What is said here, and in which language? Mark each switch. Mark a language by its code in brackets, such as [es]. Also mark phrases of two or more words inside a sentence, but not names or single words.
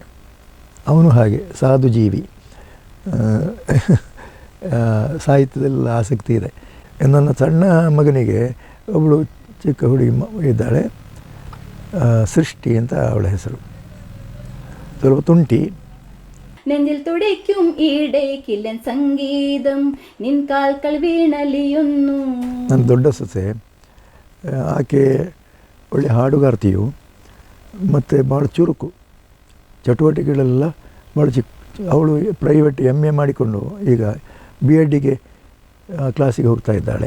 [kn] ಅವನು ಹಾಗೆ ಸಾಧು ಜೀವಿ, ಸಾಹಿತ್ಯದಲ್ಲಿ ಆಸಕ್ತಿ ಇದೆ. ನನ್ನ ಸಣ್ಣ ಮಗನಿಗೆ ಒಬ್ಬಳು ಚಿಕ್ಕ ಹುಡುಗಿ ಇದ್ದಾಳೆ, ಸೃಷ್ಟಿ ಅಂತ ಅವಳ ಹೆಸರು. ಸ್ವಲ್ಪ ತುಂಟಿ. [ml] നെഞ്ചിൽ തുടിക്കും ഈടേക്കില്ലൻ സംഗീതം നിൻ കാൽക്കൾ വീണലിയുന്നു. [kn] ನನ್ನ ದೊಡ್ಡ ಸೊಸೆ, ಆಕೆ ಒಳ್ಳೆ ಹಾಡುಗಾರ್ತಿಯು ಮತ್ತು ಭಾಳ ಚುರುಕು, ಚಟುವಟಿಕೆಗಳೆಲ್ಲ ಭಾಳ ಅವಳು ಪ್ರೈವೇಟ್ MA ಮಾಡಿಕೊಂಡು ಈಗ B.Edಗೆ ಕ್ಲಾಸಿಗೆ ಹೋಗ್ತಾ ಇದ್ದಾಳೆ.